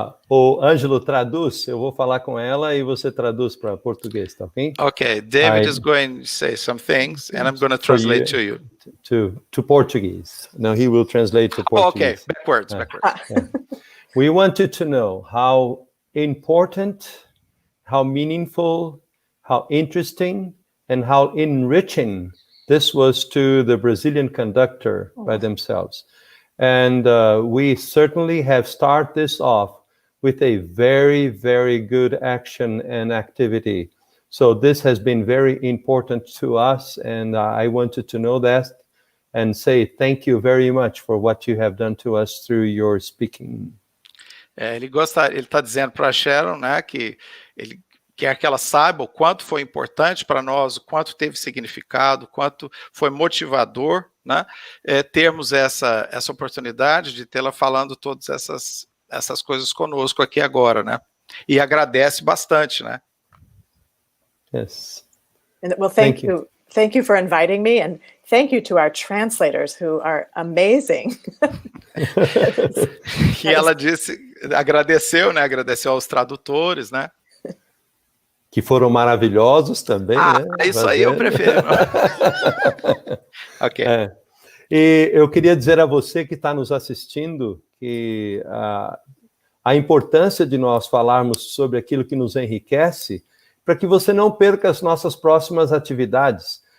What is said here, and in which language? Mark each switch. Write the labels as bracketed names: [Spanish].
[Portuguese] O Ângelo traduz, eu vou falar com ela e você traduz para português, tá ok? [English] Okay, David is going to say some things and I'm going to translate to you. To Portuguese. No, he will translate to Portuguese. Okay, backwards. Yeah. We wanted to know how important, how meaningful, how interesting, and how enriching this was to the Brazilian conductor by themselves. And we certainly have started this off with a very, very good action and activity. So this has been very important to us, and I wanted to know that and say thank you very much for what you have done to us through your speaking. [Portuguese] Ele está dizendo para a Sharon, né, que ele quer que ela saiba o quanto foi importante para nós, o quanto teve significado, o quanto foi motivador, né, termos essa oportunidade de tê-la falando todas essas coisas conosco aqui agora, né? E agradece bastante, né? [English] Yes. Well, thank you. Thank you for inviting me, and thank you to our translators who are amazing. [Portuguese] E ela agradeceu, né? Agradeceu aos tradutores, né? Que foram maravilhosos também, né? Isso aí eu prefiro. Ok. E eu queria dizer a você que está nos assistindo que a importância de nós falarmos sobre aquilo que nos enriquece, para que você não perca as nossas próximas atividades.